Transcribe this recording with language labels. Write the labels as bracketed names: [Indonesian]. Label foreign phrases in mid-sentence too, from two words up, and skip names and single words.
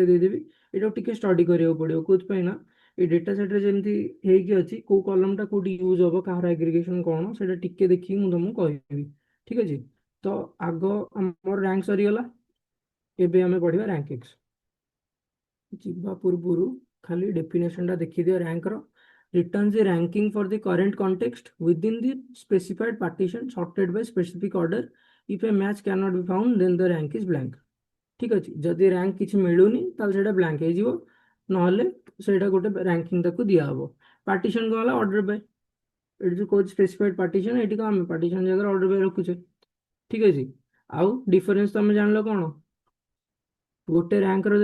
[Odia] ଦେଇଦେବି ଏଇଟାକୁ ଟିକେ ଷ୍ଟଡି କରିବାକୁ ପଡ଼ିବ କୋଉଥିପାଇଁ ନା ଏଇ ଡେଟା ସେଟ୍ରେ ଯେମିତି ହେଇକି ଅଛି କୋଉ କଲମଟା କୋଉଠି ୟୁଜ୍ ହବ କାହାର ଆଗ୍ରିଗେସନ କ'ଣ ସେଇଟା ଟିକେ ଦେଖିକି ମୁଁ ତମକୁ କହିବି ଠିକ ଅଛି ତ ଆଗ ଆମର ରାଙ୍କ ସରିଗଲା ଏବେ ଆମେ ପଢିବା ରାଙ୍କ ଏକ୍ସ ଯିବା ପୂର୍ବରୁ ଖାଲି ଡେଫିନେସନଟା ଦେଖିଦିଅ ରାଙ୍କର [English] returns a ranking for the current context within the specified partition sorted by specific order. If a match cannot be found, then the rank is blank. [Odia] ঠিক ଅଛି ଯଦି ରାଙ୍କ କିଛି ମିଳୁନି ତାହେଲେ ସେଇଟା ବ୍ଲାଙ୍କ ହେଇଯିବ ନହେଲେ ସେଇଟା ଗୋଟେ ରାଙ୍କିଙ୍ଗ ତାକୁ ଦିଆହବ ପାର୍ଟିସନ କ'ଣ ହେଲା [English] order by [Odia] ଏଠି ଯୋଉ କହୁଛି ସ୍ପେସିଫାଇଡ ପାର୍ଟିସନ ଏଠି କ'ଣ ଆମେ ପାର୍ଟିସନ ଜାଗାରେ [English] order by [Odia] ରଖୁଛେ ଠିକ ଅଛି ଆଉ ଡିଫରେନ୍ସ ତମେ ଜାଣିଲ କ'ଣ ଗୋଟେ ରାଙ୍କର